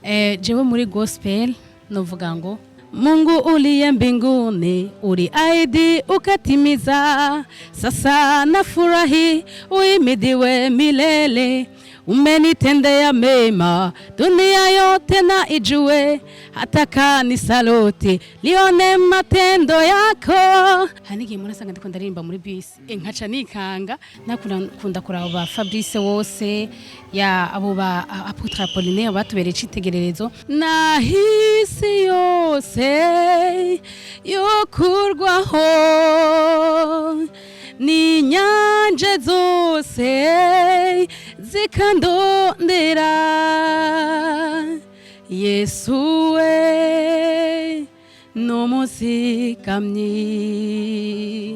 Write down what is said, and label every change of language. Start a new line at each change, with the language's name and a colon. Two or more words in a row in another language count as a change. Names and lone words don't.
Rundi: Jewe muri gospel novuga ngo
Swahili: Mungu uliye mbinguni uliahidi ukatimiza, sasa nafurahi uimidiwe milele. Umenitendea mema dunia yote na ijue, hata kanisa lote lione matendo yako.
Rundi: Hanigi murasanga ndiko ndaririmba muri bisi nkaca nikanga nakunda kuraba ba Fabrice wose ya abo ba Apotre Apollinaire batubereye icitegererezo. Nahisi yose yokurwaho ni nyanje zose zikandondera, Yesu we numusikamyi.